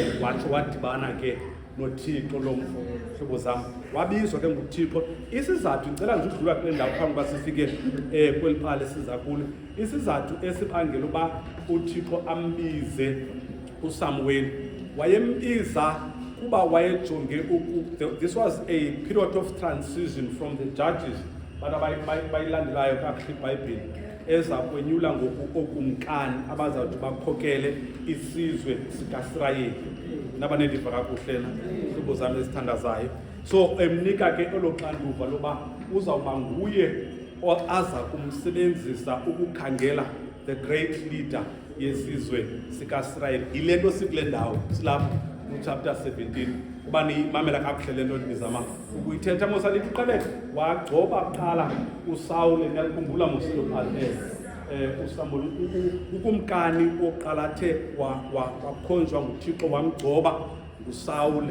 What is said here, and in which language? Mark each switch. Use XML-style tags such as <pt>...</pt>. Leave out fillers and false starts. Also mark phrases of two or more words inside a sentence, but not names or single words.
<xh>Watsho wadibana ke noThixo lo mfo. Hlobo zami wabizwa ke nguThixo. Isizathu ngicela nje ukudlula kule ndawo phambi kuba sifike kweli phala siza kulo. Isizathu esibangela uba uThixo ambize uSamuel wayembiza kuba wayejonge</xh> <en>this was a period of transition from the judges</en> <xh>but bayilandelayo kakuhle iBhayibhile eza kwenyula ngoku okumkani abazawuthi bakhokele isizwe sikaSirayeli. Nabanendiva kakuhle na hlobo zami ezithandazayo. So emnika ke elo xanduva loba uzawuba nguye aza kumsebenzisa ukukhangela</xh> <en>the great leader</en> <xh>yesizwe sikaSirayeli. Yile nto sikule ndawo silapho chapter 17 kuba niyimamela kakuhle le nto ndizama ukuyithetha. Mosalithi uqaleke wagcoba kuqala uSawule. Niyalikhumbula mosilo uSamuel ukumkani oqala athe wakhonjwa nguThixo wamgcoba nguSawule.</xh>